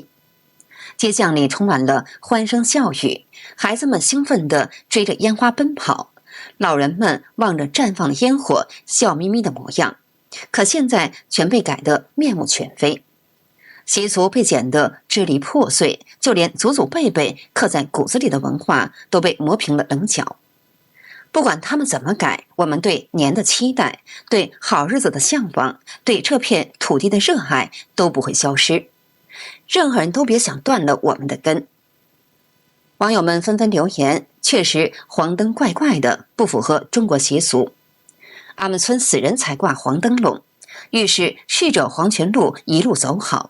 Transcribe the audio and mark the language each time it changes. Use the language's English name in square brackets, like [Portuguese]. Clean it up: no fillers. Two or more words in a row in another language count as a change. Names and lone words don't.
[Chinese] 街巷裡充滿了歡聲笑語，孩子們興奮地追着煙花奔跑，老人們望着綻放的煙火，笑眯眯的模樣。可現在全被改得面目全非，習俗被剪得支離破碎，就連祖祖輩輩刻在骨子裡的文化都被磨平了棱角。不管他們怎麼改，我們對年的期待，对好日子的向往，对這片土地的熱愛都不會消失。任何人都別想斷了我們的根。網友們紛紛留言，確實黃燈怪怪的，不符合中國習俗。俺們村死人才掛黃燈籠，預示逝者黃泉路一路走好。